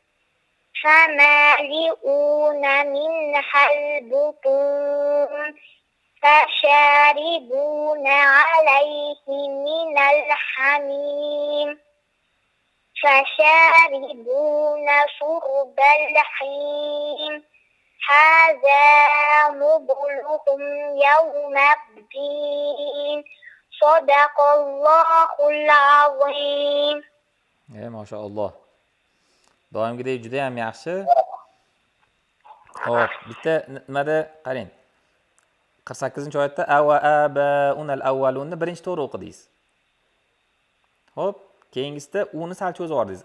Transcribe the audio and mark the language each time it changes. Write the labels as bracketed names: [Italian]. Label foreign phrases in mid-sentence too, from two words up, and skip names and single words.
[Arabic] فمالئون منها البطون فشاربون عليه من الحميم فشاربون شرب الحين هذا نزلهم يوم الدين صدق الله العظيم. [Uzbek] Mashallah. Doimgidek juda ham yaxshi. Xo'p, bitta nimada qarang. 48-oyatda ava abaunal avvalunni birinchi to'g'ri o'qidingiz. Xo'p, keyingisida uni sal cho'zib yubordingiz.